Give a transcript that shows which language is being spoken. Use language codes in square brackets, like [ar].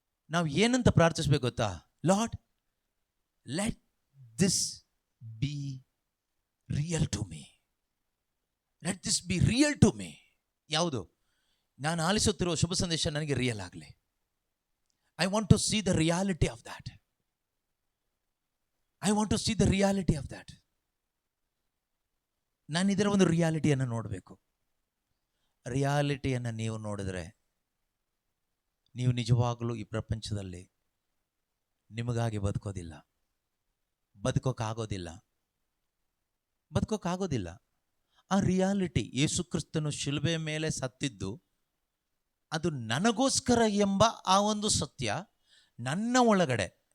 [kn] ನಾವು ಏನಂತ ಪ್ರಾರ್ಥಿಸ್ಬೇಕು ಗೊತ್ತಾ? [en] Lord, let this be real to me. Let this be real to me. [kn] ಯಾವುದು? ನಾನು ಆಲಿಸುತ್ತಿರುವ ಶುಭ ಸಂದೇಶ ನನಗೆ ರಿಯಲ್ ಆಗಲಿ. [en] I want to see the reality of that. I want to see the reality of that. [kn] ನಾನು ಇದರ ಒಂದು ರಿಯಾಲಿಟಿಯನ್ನು ನೋಡಬೇಕು. ರಿಯಾಲಿಟಿಯನ್ನು ನೀವು ನೋಡಿದ್ರೆ ನೀವು ನಿಜವಾಗಲೂ ಈ ಪ್ರಪಂಚದಲ್ಲಿ ನಿಮಗಾಗಿ ಬದುಕೋದಿಲ್ಲ, ಬದುಕೋಕ್ಕಾಗೋದಿಲ್ಲ. ಆ ರಿಯಾಲಿಟಿ, ಯೇಸು ಕ್ರಿಸ್ತನು ಶಿಲುಬೆ ಮೇಲೆ ಸತ್ತಿದ್ದು ಅದು ನನಗೋಸ್ಕರ ಎಂಬ ಆ ಒಂದು ಸತ್ಯ ನನ್ನ ಒಳಗಡೆ.